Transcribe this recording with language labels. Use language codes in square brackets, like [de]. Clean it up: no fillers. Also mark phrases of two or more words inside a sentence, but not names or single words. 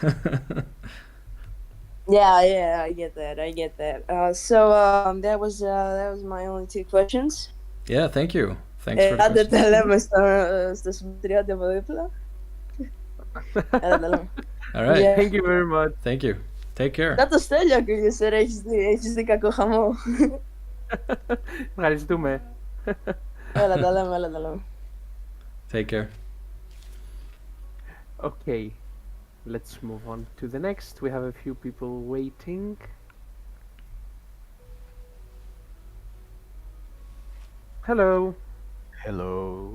[en] Yeah, I get that. So that was my only 2 questions. Yeah, thank you. Thanks for the question. All right. Yeah. Thank you very much. Thank you. Take care. [el] Δάτο στέλιο και σε έχεις κακό χαμό. Ευχαριστούμε. Έλα τα λέμε. [en] Take care. Okay, let's move on to the next. We have a few people waiting. Hello. Hello.